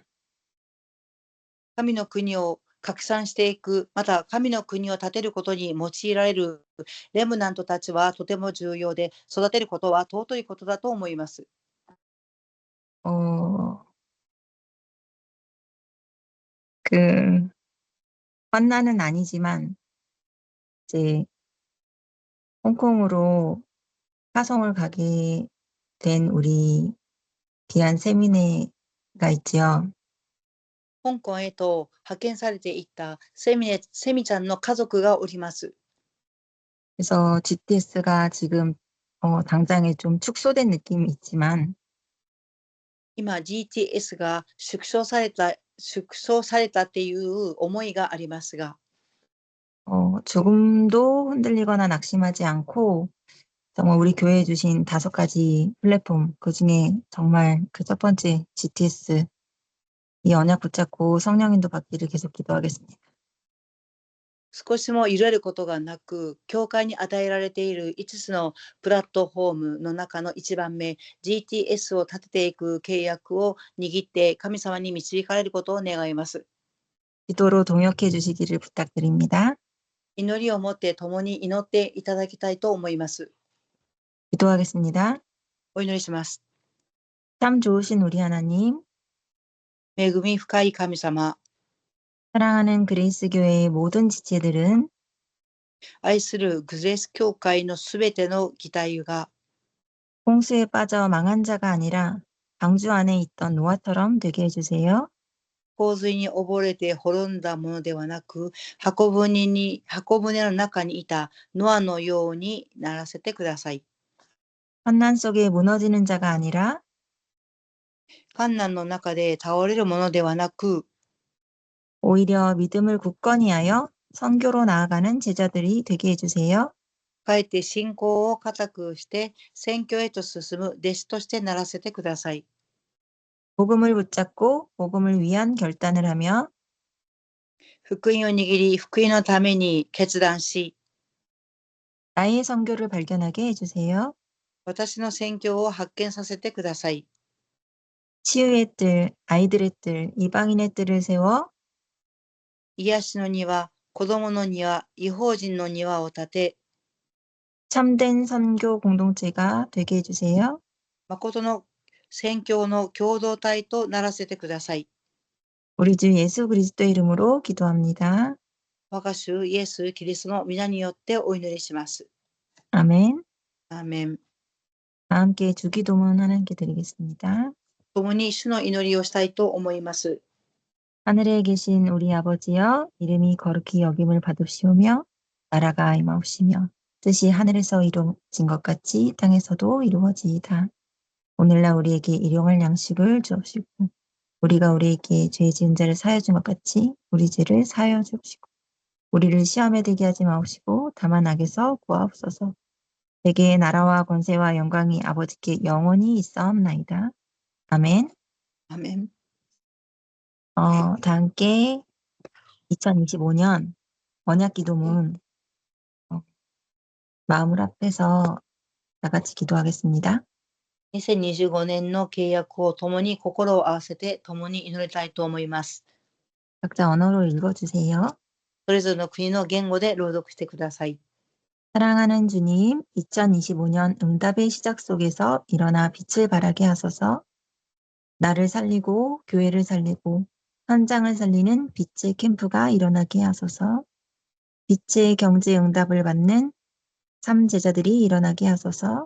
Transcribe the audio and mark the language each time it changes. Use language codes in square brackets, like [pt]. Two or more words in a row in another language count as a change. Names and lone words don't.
[ja] 神の国を拡散していく、また神の国を建てることに用いられるレムナントたちはとても重要で、育てることは尊いことだと思います。 [ko] 어, 그 환난은 아니지만 이제 홍콩으로 화성을 가게 된 우리 귀한 세미네가 있지요. [ja] 香港へと派遣されていったセミちゃんの家族がおります。 [ko] 그래서 GTS가 지금 당장에 좀 축소된 느낌이 있지만 [ja] 今 GTS が縮小されたっていう思いがありますが、 [ko] 조금도 흔들리거나 낙심하지 않고 정말 우리 교회에 주신 5가지 플랫폼 그중에 정말 그 첫 번째 GTS 이 언약 붙잡고 성령인도 받기를 계속 기도하겠습니다. [ja] 少しも揺れることがなく、教会に与えられている5つのプラットフォームの中の1番目、GTS を立てていく契約を握って神様に導かれることを願います。 [ko] 기도로 동역해 주시기를 부탁드립니다. [ja] 祈りを持って共に祈っていただきたいと思います。 [ko] 기도하겠습니다. [ja] お祈りします。 [ko] 참 좋으신 우리 하나님, [ja] 恵み深い神様、 [ko] 사랑하는 그레이스 교회의 모든 지체들은 [ja] 愛するグレース教会のすべての議題が [ko] 홍수에 빠져 망한 자가 아니라 방주 안에 있던 노아처럼 되게 해주세요. [ja] 洪水に溺れて滅んだものではなく、箱舟の中にいたノアのようにならせてください。 [ko] 환난 속에 무너지는 자가 아니라 [ja] 困難の中で倒れるものではなく、 [ko] 오히려 믿음을 굳건히 하여 선교로 나아가는 제자들이 되게 해주세요. [ja] かえって信仰を固くして宣教へと進む弟子としてならせてください。 [ko] 복음을 붙잡고 복음을 위한 결단을 하며 [ja] 福音を握り、福音のために決断し、 [ko] 나의 선교를 발견하게 해주세요. [ja] 私の宣教を発見させてください。 [ko] 치유의 뜰, 아이들의 뜰, 이방인의 뜰을 세워 [ja] 癒しの庭、子供の庭、異邦人の庭を建て、 [ko] 참된 선교 공동체가 되게 해주세요. [ja] 誠の宣教の共同体とならせてください。 [ko] 우리 주 예수 그리스도의 이름으로 기도합니다. [ja] 我が主イエス・キリストの皆によってお祈りします。 [ko] 아멘. [ja] アーメン。 [ko] 다 함께 주기도문 하나님께 드리겠습니다. [ja] 共に主の祈りをしたいと思います。 [ko] 하늘에 계신 우리 아버지여 이름이 거룩히 여김을 받으시오며 나라가 임하옵시며 뜻이 하늘에서 이루어진 것 같이 땅에서도 이루어지이다. 오늘날 우리에게 일용할 양식을 주옵시고 우리가 우리에게 죄 지은 자를 사하여 준 것 같이 우리 죄를 사하여 주옵시고 우리를 시험에 들게 하지 마옵시고 다만 악에서 구하옵소서. 대개의 나라와 권세와 영광이 아버지께 영원히 있사옵나이다. 아멘. [ja] アーメン。 [ko] 다 함께 2025년 언약 기도문 마음을 합해서 다 같이 기도하겠습니다. [ja] 2025 年の契約を共に心を合わせて共に祈りたいと思います。 [ko] 각자 언어로 읽어주세요. [ja] それぞれの国の言語で朗読してください。 [ko] 사랑하는 주님, 2025년 응답의 시작 속에서 일어나 빛을 발하게 하소서. 나를 살리고 교회를 살리고 현장을 살리는 빛의 캠프가 일어나게 하소서. 빛의 경제 응답을 받는 3제자들이 일어나게 하소서.